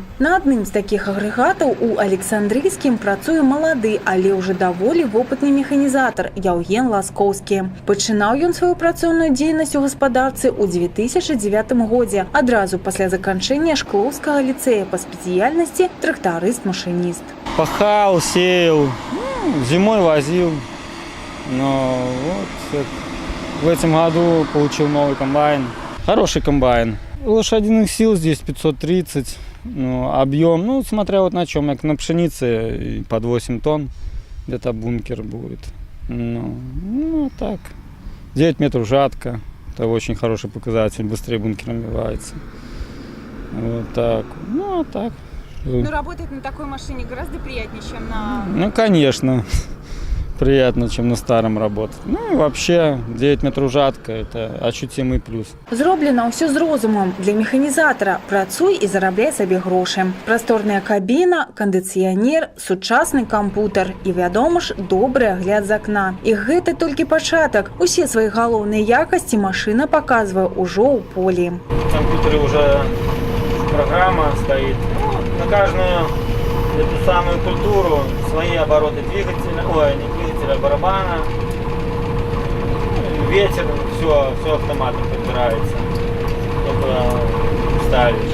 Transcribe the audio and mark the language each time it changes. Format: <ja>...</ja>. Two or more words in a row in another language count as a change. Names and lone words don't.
<be>На адным з такіх агрэгатаў у Александрыйскім працуе малады, але ўжо даволі вопытны механізатар Яўген Ласкоўскі. Пачынаў ён сваю працоўную дзейнасць у гаспадарцы ў 2009 годзе, адразу пасля заканчэння Шклоўскага ліцэя па спецыяльнасці трактарыст-машыніст.</be> <ru>Пахал, сеял, зимой возил, но вот в этом году получил новый комбайн. Хороший комбайн. Лошадиных сил здесь 530. Объем, смотря вот на чем, как на пшенице под 8 тонн, где-то бункер будет. Так, 9 метров жатка, это очень хороший показатель, быстрее бункер набивается. Вот так, так. Работать на такой машине гораздо приятнее, чем на... Конечно, приятно, чем на старом работать. И вообще 9 метров жатка – это ощутимый плюс.</ru> <be>Зроблена ўсё з розумам. Для механізатара працуй і зарабляй сабе грошы. Прасторная кабіна, кандыцыянер, сучасны кампутар і, вядома ж, добры агляд з акна. І гэта толькі пачатак. Усе свае галоўныя якасці машына паказвае ўжо ў полі.</be> <ru>В компьютере уже программа стоит. На каждую эту самую культуру свои обороты двигателя, не двигателя, барабана, ветер, все автоматом подбирается, только ставишь.</ru>